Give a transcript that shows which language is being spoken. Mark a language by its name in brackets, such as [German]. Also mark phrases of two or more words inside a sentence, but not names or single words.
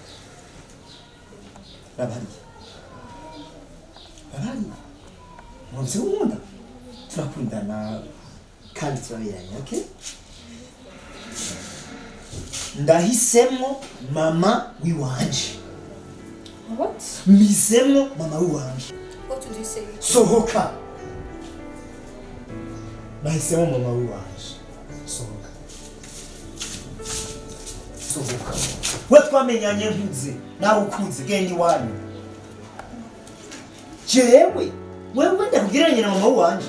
[Rundi] Rabari. Rabari. Mwanzi umunda. Turakundana kandi turabiranye, okay? Ndahisemo mama wiwanje. [English] What? [Rundi] Mhisemo mama wiwanje. [English] What did you say? [Rundi] Sohoka. Nahisemo mama wiwanje. Sohoka. Sohoka. We twamenyanye nkuze nawe ukuze genda iwanyu. Jewe wewe ndakugiranye na mama wanje.